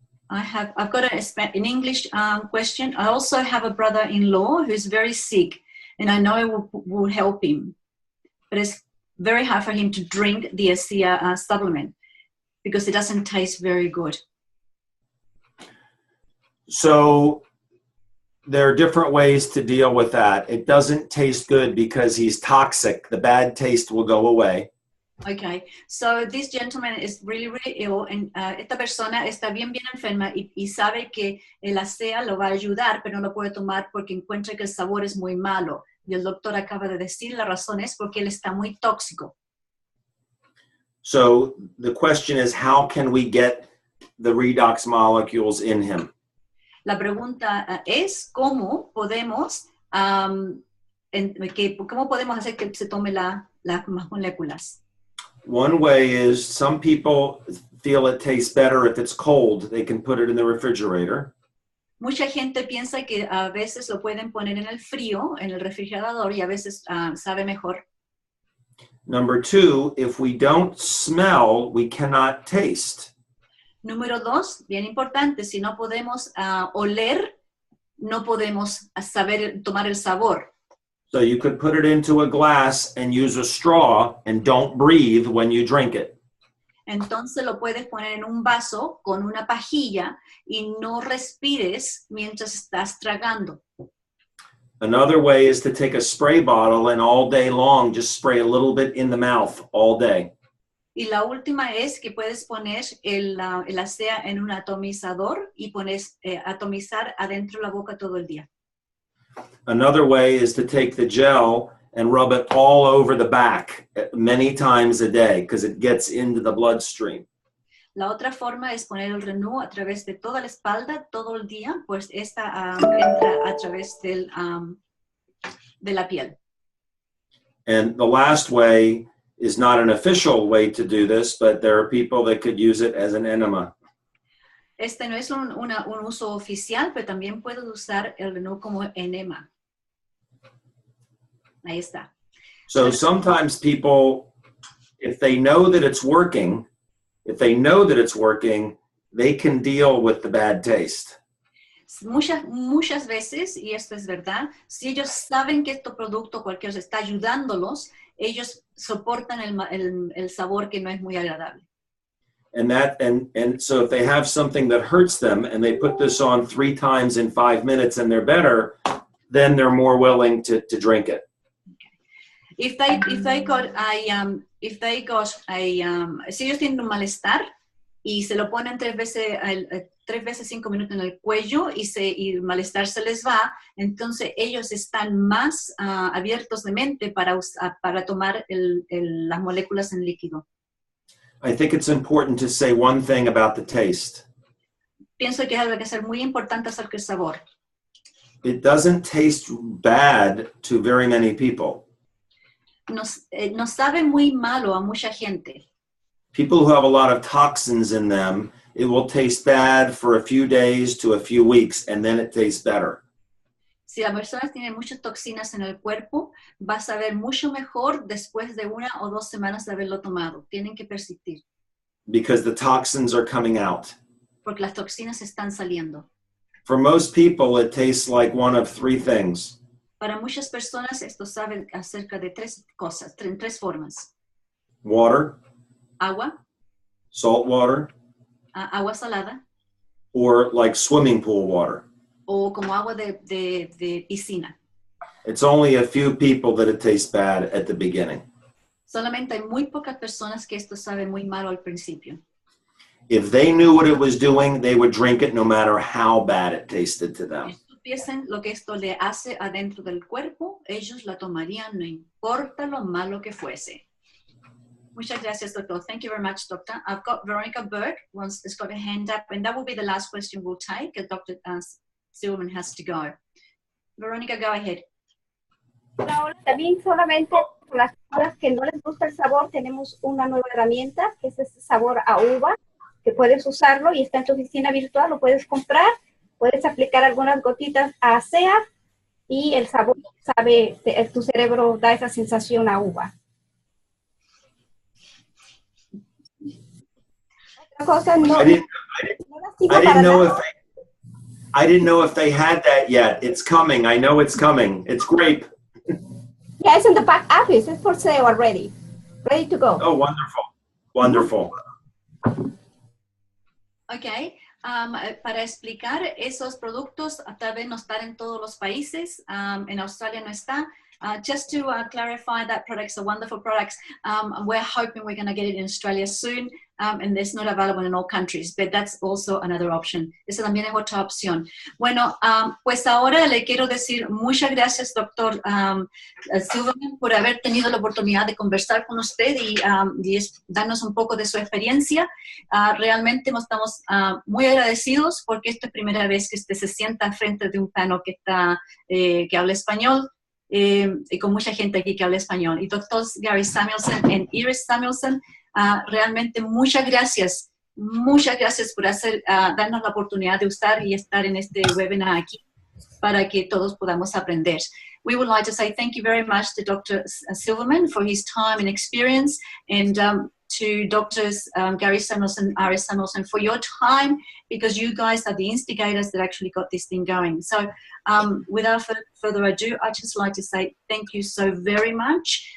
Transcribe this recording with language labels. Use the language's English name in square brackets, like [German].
[English] I've got an English question. I also have a brother-in-law who's very sick, and I know it will help him, but it's very hard for him to drink the ASEA supplement because it doesn't taste very good. So there are different ways to deal with that. It doesn't taste good because he's toxic. The bad taste will go away. Okay, so this gentleman is really, really ill, and [Spanish] esta persona está bien, bien enferma y sabe que el ASEA lo va a ayudar, pero no lo puede tomar porque encuentra que el sabor es muy malo. Y el doctor acaba de decir la razón es porque él está muy tóxico. [English] So the question is, how can we get the redox molecules in him? [Spanish] La pregunta es cómo podemos hacer que se tome las moléculas. [English] One way is some people feel it tastes better if it's cold. They can put it in the refrigerator. [Spanish] Mucha gente piensa que a veces lo pueden poner en el frío, en el refrigerador, y a veces sabe mejor. [English] Number two, if we don't smell, we cannot taste. [Spanish] Número 2, bien importante, si no podemos oler, no podemos saber tomar el sabor. [English] So you could put it into a glass and use a straw and don't breathe when you drink it. [Spanish] Entonces lo puedes poner en un vaso con una pajilla y no respires mientras estás tragando. [English] Another way is to take a spray bottle and all day long just spray a little bit in the mouth all day. [Spanish] Y la última es que puedes poner el ASEA en un atomizador y pones atomizar adentro de la boca todo el día. [English] Another way is to take the gel and rub it all over the back many times a day because it gets into the bloodstream. [Spanish] La otra forma es poner el Renew a través de toda la espalda todo el día, pues esta entra a través de la piel. [English] And the last way is not an official way to do this, but there are people that could use it as an enema. [Spanish] Este no es un uso oficial, pero también puedes usar el Renew como enema. Ahí está. [English] So sometimes people, if they know that it's working, they can deal with the bad taste. [Spanish] Muchas veces, y esto es verdad, si ellos saben que este producto cualquiera está ayudándolos, ellos soportan el sabor que no es muy agradable. [English] And so if they have something that hurts them and they put this on 3 times in 5 minutes and they're better, then they're more willing to drink it. If they got [Spanish] si ellos tienen un malestar y se lo ponen 3 veces 5 minutos en el cuello y el malestar se les va, entonces ellos están más abiertos de mente para tomar las moléculas en líquido. [English] I think it's important to say one thing about the taste. [Spanish] Pienso que es algo que es muy importante acerca del sabor. [English] It doesn't taste bad to very many people. [Spanish] Nos sabe muy malo a mucha gente. [English] People who have a lot of toxins in them, it will taste bad for a few days to a few weeks, and then it tastes better. [Spanish] Si la persona tiene muchas toxinas en el cuerpo, va a saber mucho mejor después de 1 o 2 semanas de haberlo tomado. Tienen que persistir. [English] Because the toxins are coming out. [Spanish] Porque las toxinas están saliendo. [English] For most people, it tastes like one of 3 things. [Spanish] Para muchas personas, esto sabe acerca de 3 cosas, 3 formas. [English] Water. [Spanish] Agua. [English] Salt water. [Spanish] Agua salada. [English] Or like swimming pool water. [Spanish] O como agua de piscina. [English] It's only a few people that it tastes bad at the beginning. [Spanish] Solamente hay muy pocas personas que esto sabe muy malo al principio. [English] If they knew what it was doing, they would drink it no matter how bad it tasted to them. [Spanish] Si supiesen lo que esto le hace adentro del cuerpo, ellos la tomarían no importa lo malo que fuese. Muchas gracias, doctor. [English] Thank you very much, doctor. I've got Veronica Berg has got a hand up, and that will be the last question we'll take. Dr. Silverman has to go. Veronica, go ahead. [Spanish] Ahora también solamente para las personas que no les gusta el sabor, tenemos una nueva herramienta, que es este sabor a uva, que puedes usarlo y está en tu oficina virtual, lo puedes comprar, puedes aplicar algunas gotitas a ASEA y el sabor sabe, tu cerebro da esa sensación a uva. Otra cosa, [English] I didn't know if they had that yet. It's coming. I know it's coming. It's grape. Yeah, it's in the back office. It's for sale already. Ready to go. Oh, wonderful. Wonderful. [Spanish] Okay, para explicar esos productos, tal vez no están en todos los países, en Australia no está. [English] Just to clarify, that products are wonderful products. We're hoping we're going to get it in Australia soon, and it's not available in all countries, but that's also another option. [Spanish] Esa también es otra opción. Bueno, pues ahora le quiero decir muchas gracias, doctor Silverman, por haber tenido la oportunidad de conversar con usted y darnos un poco de su experiencia. Realmente nos estamos muy agradecidos porque esta es la primera vez que usted se sienta frente de un panel que habla español. Y con mucha gente aquí que habla español. Y doctor Gary Samuelson y Iris Samuelson, realmente muchas gracias por darnos la oportunidad de usar y estar en este webinar aquí para que todos podamos aprender. [English] We would like to say thank you very much to Dr. Silverman for his time and experience, and to Drs. Gary Samuelson and Iris Samuelson for your time, because you guys are the instigators that actually got this thing going. So without further ado, I'd just like to say thank you so very much.